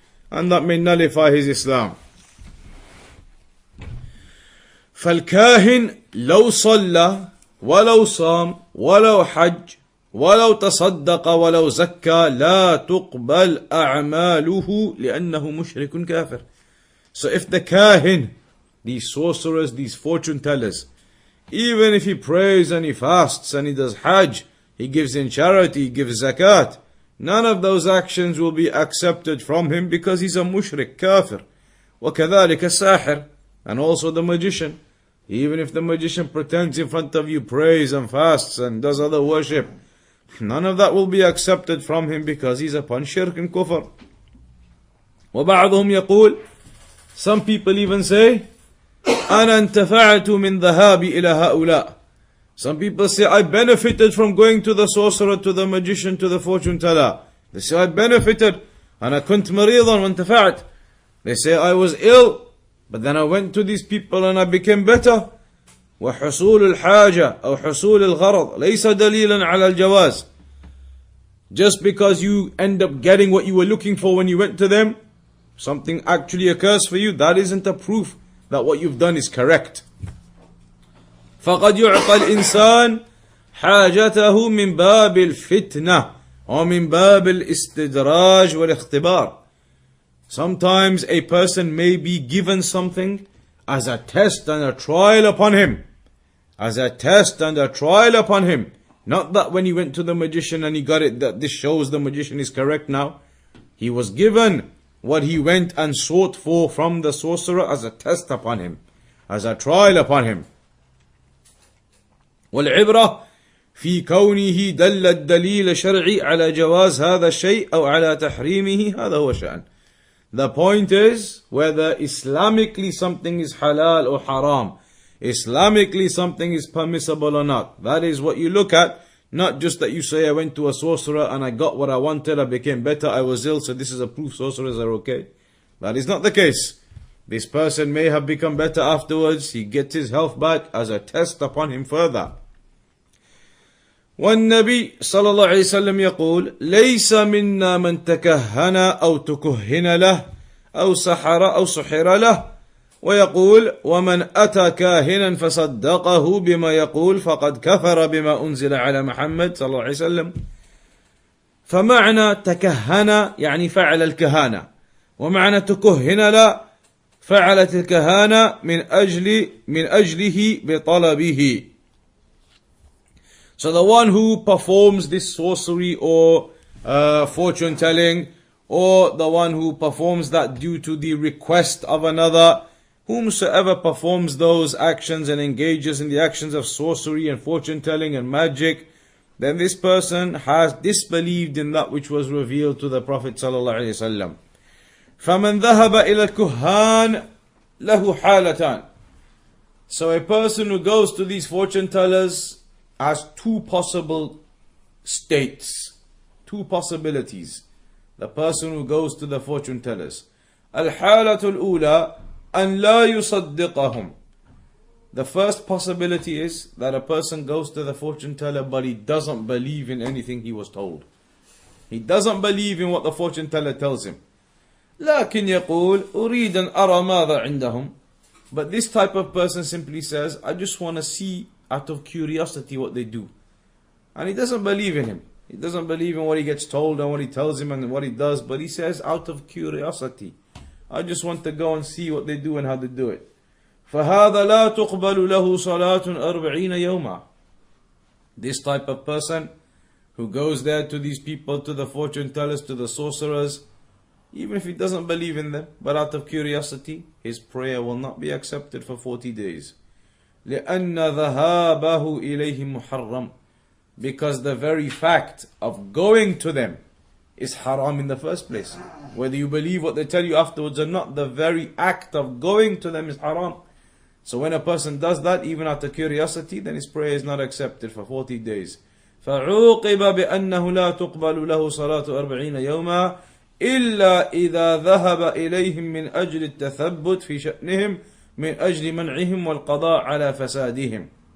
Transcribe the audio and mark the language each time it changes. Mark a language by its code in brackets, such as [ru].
[en] And that may nullify his Islam. [ar] فالكاهن لو صلى ولو صام ولو حج ولو تصدق ولو زكى لا تقبل أعماله لأنه مشرك كافر. [en] So if the kahin, these sorcerers, these fortune tellers, even if he prays and he fasts and he does hajj, he gives in charity, he gives zakat, none of those actions will be accepted from him because he's a mushrik, kafir. [ar] وكذلك الساحر, [en] and also the magician. Even if the magician pretends in front of you, prays and fasts and does other worship, none of that will be accepted from him because he's upon shirk and kufr. [ar] وبعضهم يقول, [en] some people even say, [ar] أنا انتفعت من ذهابي إلى هؤلاء. [en] Some people say, I benefited from going to the sorcerer, to the magician, to the fortune teller. They say, I benefited. [ar] أنا كنت مريضا وانتفعت. [en] They say, I was ill, but then I went to these people and I became better. [ar] وحصول الحاجة أو حصول الغرض ليس دليلا على الجواز. [en] Just because you end up getting what you were looking for when you went to them, something actually occurs for you, that isn't a proof that what you've done is correct. [ar] فقد يعطى الإنسان حاجته من باب الفتنة ومن باب الاستدراج والاختبار. [en] Sometimes a person may be given something as a test and a trial upon him. As a test and a trial upon him. Not that when he went to the magician and he got it, that this shows the magician is correct now. He was given what he went and sought for from the sorcerer as a test upon him, as a trial upon him. [ar] والعبرة في كونه دل الدليل الشرعي على جواز هذا الشيء أو على تحريمه هذا هو شأن. [en] The point is whether Islamically something is halal or haram. Islamically something is permissible or not. That is what you look at. Not just that you say, I went to a sorcerer and I got what I wanted, I became better, I was ill, so this is a proof sorcerers are okay. That is not the case. This person may have become better afterwards, he gets his health back as a test upon him further. [ar] والنبي صلى الله عليه وسلم يقول ليس منا من تكهن أو تكهن له أو سحر أو سحر له ويقول ومن أتى كاهنا فصدقه بما يقول فقد كفر بما أنزل على محمد صلى الله عليه وسلم. فمعنى تكهن يعني فعل الكهانة، ومعنى تكهن لا فعلت الكهانة من أجله بطلبه. [en] So the one who performs this sorcery or fortune telling, or the one who performs that due to the request of another, whomsoever performs those actions and engages in the actions of sorcery and fortune telling and magic, then this person has disbelieved in that which was revealed to the Prophet ﷺ. [ar] فَمَنْ ذَهَبَ إِلَى الْكُهَّانِ لَهُ حَالَتان. [en] So a person who goes to these fortune tellers has two possible states, two possibilities. The person who goes to the fortune tellers. [ar] الحالة الأولى أن لا يصدقهم. [en] The first possibility is that a person goes to the fortune teller but he doesn't believe in anything he was told. He doesn't believe in what the fortune teller tells him. [ar] لكن يقول أريد أن أرى ماذا عندهم. [en] But this type of person simply says, I just want to see out of curiosity what they do. And he doesn't believe in him. He doesn't believe in what he gets told and what he tells him and what he does, but he says out of curiosity, I just want to go and see what they do and how they do it. [ar] فَهَذَا لَا تُقْبَلُ لَهُ صَلَاةٌ 40 يَوْمًا. [en] This type of person who goes there to these people, to the fortune tellers, to the sorcerers, even if he doesn't believe in them, but out of curiosity, his prayer will not be accepted for 40 days. [ar] لأن ذهابه إليه محرم. [en] Because the very fact of going to them is haram in the first place. Whether you believe what they tell you afterwards or not, the very act of going to them is haram. So when a person does that, even out of curiosity, then his prayer is not accepted for 40 days. [ar] فعوقب بأنه لا تقبل له صلاة 40 يوما إلا إذا ذهب إليهم من أجل التثبت في شأنهم من أجل منعهم والقضاء على فسادهم.